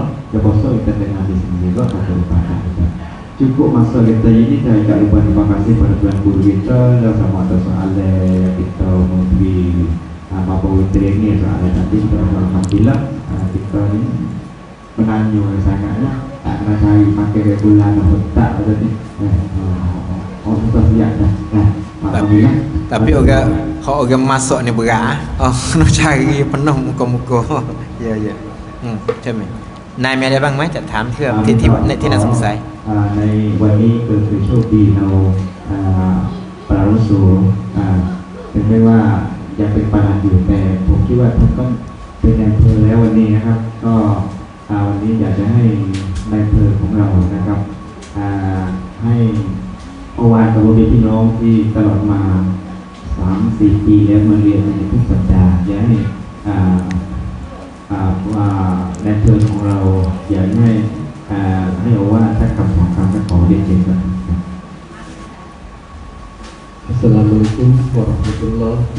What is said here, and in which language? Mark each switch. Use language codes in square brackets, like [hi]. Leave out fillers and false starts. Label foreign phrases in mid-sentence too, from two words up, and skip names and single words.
[ms] Ya poso kita dengan di sini juga pada ibadah kita. Cukup masa kita ini saya tak lupa terima kasih pada tuan guru kita dan sama ada soalan kita memberi apa ini soalan tadi kita alhamdulillah kita ni menanyo sangatlah tak kena cari pakai regular atau tak tadi. Sudah siap dah. Tapi orang masuk ni berat. Nak cari penuh muka-muka. Ya. Macam ni. [th] นายมีอะไรบ้างไหมจะถามเพื่อที่น่าสงสัย ในวันนี้คือโชคดีเราปราวุโสถึงแม้ว่ายังเป็นประธานอยู่แต่ผม คิดว่าท่านก็เป็นนายอำเภอแล้ววันนี้นะครับก็วันนี้อยากจะให้นายอำเภอของเรานะครับให้เมื่อวานกับพี่น้องที่ตลอดมา 3-4 ปีแล้วมาเรียนในทุกสัปดาห์อยากให้ว่าในเทิร์นของเราอยากให้เอาว่าถ้าคำสองคำก็ขอเรียนเชิญครับ [ar] السلام عليكم ورحمة الله